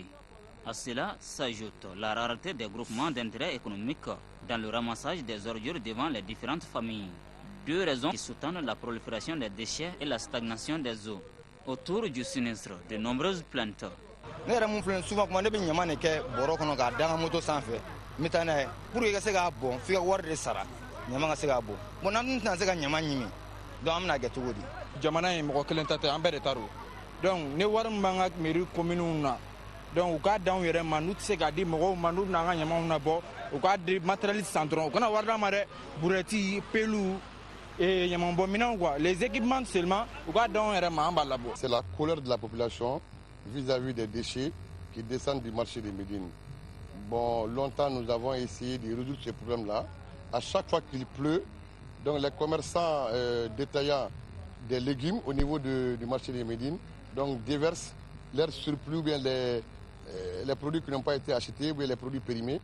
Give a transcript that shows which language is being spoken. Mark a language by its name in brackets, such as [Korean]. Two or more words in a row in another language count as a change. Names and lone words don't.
[French] À cela s'ajoute la rareté des groupements d'intérêt économique dans le ramassage des ordures devant les différentes familles. Deux raisons qui sous-tendent la prolifération des déchets et la stagnation des eaux. Autour du sinistre, de nombreuses plaintes. [Bambara] Jamana ye mɔgɔ kelen ta tɛ an bɛɛ de ta don donc ne wari min b'an ka [French] mairie communes [Bambara] na donc u k'a d'anw yɛrɛ ma n'u tɛ se k'a di mɔgɔw ma n'u bɛna an ka ɲamanw nabɔ u k'a di matériel san dɔrɔn u kana wari d'an ma dɛ burɛti pelu ɲamanbɔminɛnw [French] quoi les équipements seulement [Bambara] u k'a d'anw yɛrɛ ma an b'a labɔ. [French] C'est la colère de la population vis-à-vis des déchets qui descendent du marché de Médine. Bon, longtemps nous avons essayé de résoudre ce problème-là. À chaque fois qu'il pleut, donc les commerçants détaillants des légumes au niveau du marché de Médine donc déversent leur surplus ou bien les produits qui n'ont pas été achetés ou bien les produits périmés.